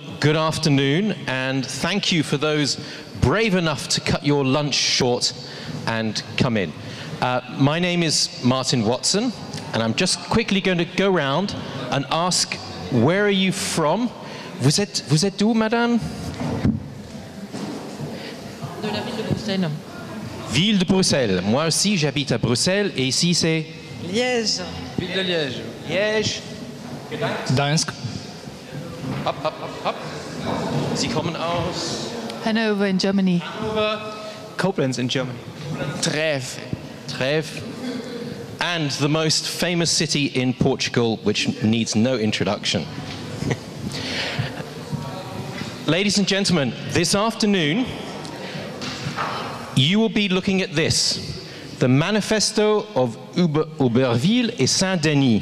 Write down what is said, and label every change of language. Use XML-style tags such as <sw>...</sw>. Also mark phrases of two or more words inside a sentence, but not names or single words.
<en>good afternoon, and thank you for those brave enough to cut your lunch short and come in. My name is Martin Watson, and I'm just quickly going to go around and ask, where are you from?</en> <fr>Vous êtes d'où, madame? De la ville de Bruxelles. Ville de Bruxelles. Moi aussi, j'habite à Bruxelles, et ici c'est Liège. Ville de Liège. Liège. Gdańsk. Hop, hop, hop, hop.</fr> <de>Sie kommen aus</de> <en>Hanover in Germany. Hannover, Koblenz in Germany.</en> <fr>Trèves. Trèves.</fr> <en>And the most famous city in Portugal, which needs no introduction. Ladies and gentlemen, this afternoon, you will be looking at this, the Manifesto of Aubervilliers et Saint-Denis.</en>